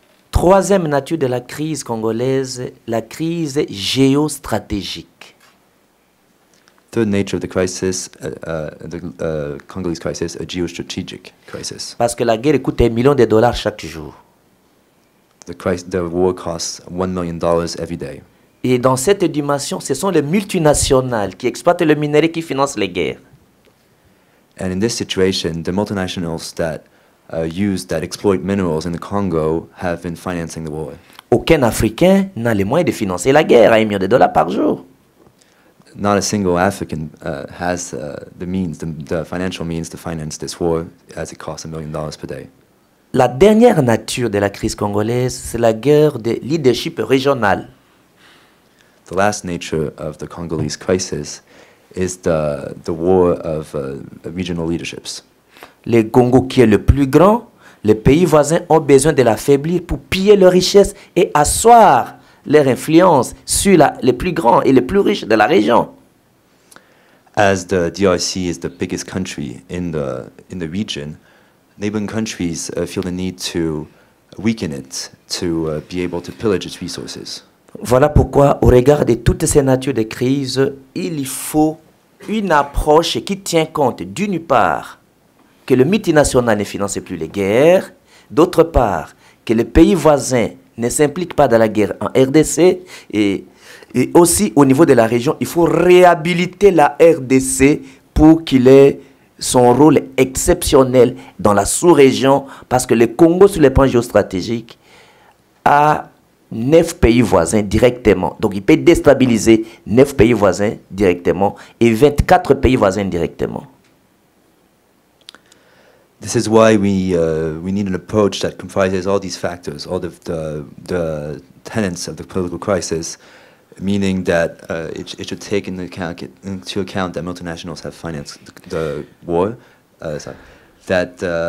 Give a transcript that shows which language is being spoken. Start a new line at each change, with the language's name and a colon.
French: Troisième nature de la crise congolaise, la crise géostratégique.
English: Third nature of the crisis, the Congolese crisis, a geostrategic crisis.
French: Parce que la guerre coûte $1 million chaque jour.
English: The war costs $1 million every day.
French: Et dans cette dimension, ce sont les multinationales qui exploitent le minerai qui financent les guerres.
English: And in this situation, the multinationals that exploit minerals in the Congo have been financing the war.
French: Aucun Africain n'a les moyens de financer la guerre à $1 million par jour.
English: Not a single African has the financial means to finance this war, as it costs $1 million per day.
French: La dernière nature de la crise congolaise, c'est la guerre de leadership régional.
English: The last nature of the Congolese crisis is the war of regional leaderships.
French: Le Congo qui est le plus grand, les pays voisins ont besoin de l'affaiblir pour piller leurs richesses et asseoir leur influence sur les plus grands et les plus riches de la région.
English: As the DRC is the biggest country in the region, neighboring countries feel the need to weaken it to be able to pillage its resources.
French: Voilà pourquoi, au regard de toutes ces natures de crise, il faut une approche qui tient compte d'une part que le multinational ne finance plus les guerres, d'autre part que les pays voisins ne s'impliquent pas dans la guerre en RDC et aussi au niveau de la région, il faut réhabiliter la RDC pour qu'il ait son rôle exceptionnel dans la sous-région parce que le Congo sur le plan géostratégique a 9 pays voisins directement. Donc il peut déstabiliser 9 pays voisins directement et 24 pays voisins directement.
English: This is why we need an approach that comprises all these factors, all the tenets of the political crisis, meaning that it should take into account that multinationals have financed the war, that